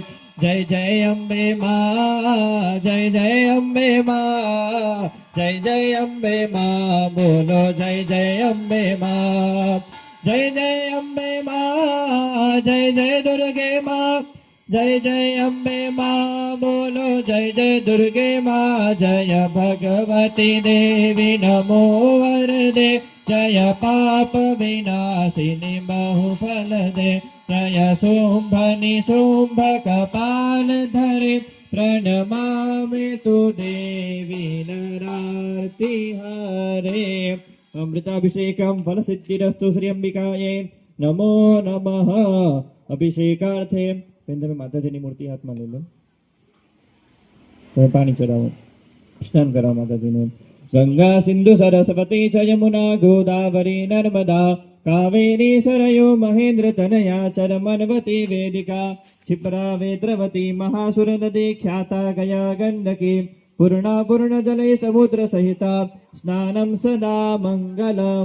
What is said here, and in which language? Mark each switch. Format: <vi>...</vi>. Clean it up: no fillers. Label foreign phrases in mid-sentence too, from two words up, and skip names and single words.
<hi>जय जय अम्बे माँ। जय जय अम्बे माँ। जय जय अम्बे माँ। बोलो जय जय अम्बे माँ। जय जय अम्बे माँ। जय जय दुर्गे माँ। जय जय अम्बे माँ। बोलो जय जय दुर्गे माँ।</hi> <sa>जय भगवती देवी नमो वरदे। जय पाप विनाशिनी बहुफल दे। जय शुंभनि शुंभ कपाल धरे। प्रणमामि तु देवी नरार्ति हरे। अमृताभिषेकं फलसिद्धिरस्तु श्री अंबिकायै नमो नमः।</sa> <gu>अभिषेकार्थे તમે માતાજીની મૂર્તિ હાથમાં લઈ લો. તમે પાણી ચડાવો, સ્નાન કરાવો માતાજીને.</gu> <sa>ગંગા સિંધુ સરસ્વતી ચ યમુના ગોદાવરી નર્મદા કાવેરી સરયો મહેન્દ્ર તનયા ચરમનવતી વેદિકા क्षिप्रा वेद्रवती महासुर नदी ख्याता गया गंडकी पूर्णा पूर्ण जले समुद्र सहिता स्नानं सदा मंगलम.</sa>